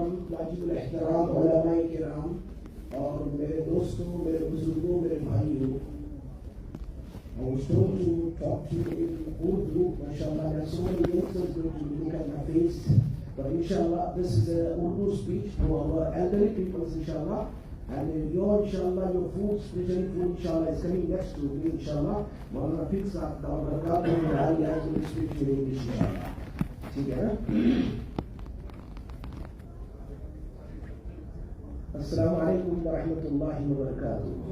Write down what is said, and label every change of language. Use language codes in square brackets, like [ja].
[ur] واجب الاحترام علماء کرام اور میرے دوستوں، میرے بزرگوں، میرے بھائیوں، I was told to talk to you in Urdu. [en] MashaAllah, there are so many youngsters going to look at my face, but inshallah this is a Urdu speech for our elderly people, inshallah. And your inshallah, your food, spiritual food, inshallah, is coming next to me, inshallah. Maulana Fiqh Sahib, our Barakat, and I will speak to you in English, inshallah. [ur] ٹھیک ہے نا؟ السلام علیکم ورحمۃ اللہ وبرکاتہ.